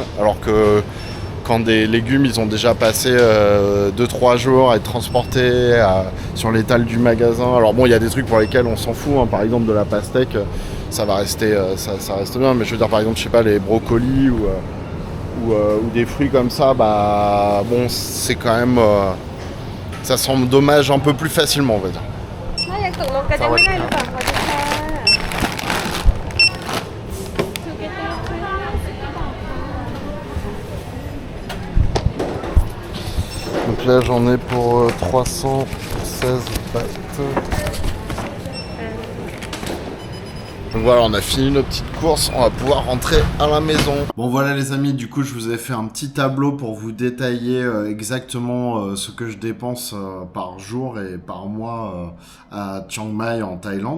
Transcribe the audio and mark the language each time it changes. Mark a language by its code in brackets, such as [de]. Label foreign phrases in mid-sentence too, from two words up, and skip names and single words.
[fr] Alors que quand des légumes, ils ont déjà passé 2-3 jours à être transportés sur l'étal du magasin. Alors bon, il y a des trucs pour lesquels on s'en fout, hein. Par exemple de la pastèque, ça va rester, ça reste bien. Mais je veux dire, par exemple, je sais pas, les brocolis ou des fruits comme ça, bah bon, c'est quand même... ça semble dommage un peu plus facilement, on va dire. [th] ถ้ายังตกลงกันยังไม่ได้หรือเปล่าคะทุกท่า [fr] Donc là j'en ai pour 316 bahts. Donc voilà, on a fini nos petites courses, on va pouvoir rentrer à la maison. Bon voilà les amis, du coup je vous ai fait un petit tableau pour vous détailler exactement ce que je dépense par jour et par mois à Chiang Mai en Thaïlande.